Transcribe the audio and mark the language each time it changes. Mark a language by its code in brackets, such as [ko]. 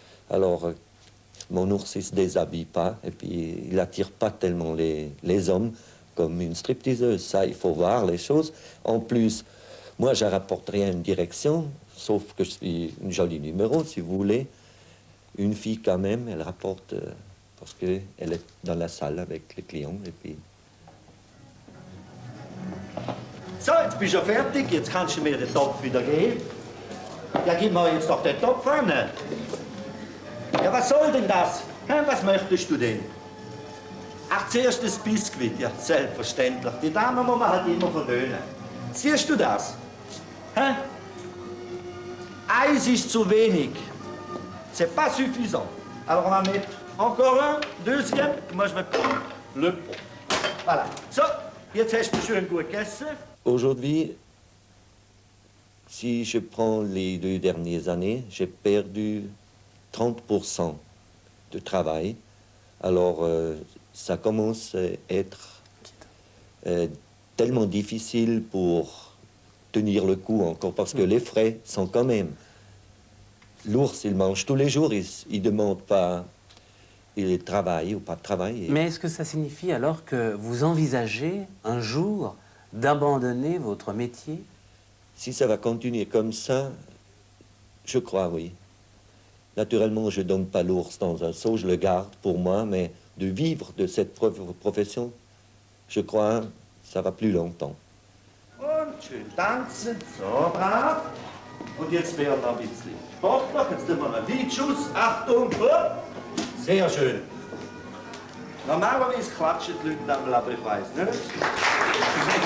[fr] Alors, mon ours, il ne se déshabille pas et puis il n'attire pas tellement les hommes comme une stripteaseuse. Ça, il faut voir les choses. En plus, moi, je ne rapporte rien à une direction, sauf que je suis une jolie numéro, si vous voulez. Une fille, quand même, elle rapporte parce qu'elle est dans la salle avec les clients et puis... [de] So, jetzt bist du ja fertig, jetzt kannst du mir den Topf wieder geben. Ja, gib mir jetzt doch den Topf an. Ja, was soll denn das? Was möchtest du denn? Ach, zuerst das Biskuit, ja, selbstverständlich. Die Dame muss man halt immer verwöhnen. Siehst du das? Hä? Eis ist zu wenig. [fr] C'est pas suffisant. Alors on va mettre encore un, deuxième, moi je vais prendre le pot. Voilà. [de] So, jetzt hast du schön gut gegessen. [fr] Aujourd'hui, si je prends les 2 dernières années, j'ai perdu 30% de travail. Alors, ça commence à être tellement difficile pour tenir le coup encore, parce que les frais sont quand même... L'ours, il mange tous les jours, il ne demande pas il travaille ou pas de travail. Mais est-ce que ça signifie alors que vous envisagez un jour d'abandonner votre métier? Si ça va continuer comme ça, je crois, oui. Naturellement, je ne donne pas l'ours dans un seau, je le garde pour moi, mais de vivre de cette profession, je crois, ça va plus longtemps. [de] Und schön tanzen, so brav. Und jetzt werden wir ein bisschen sportlich. Jetzt tun wir einen Weitschuss. Achtung, hopp. Sehr schön. Normalerweise klatschen die Leute am aber ich weiß nicht.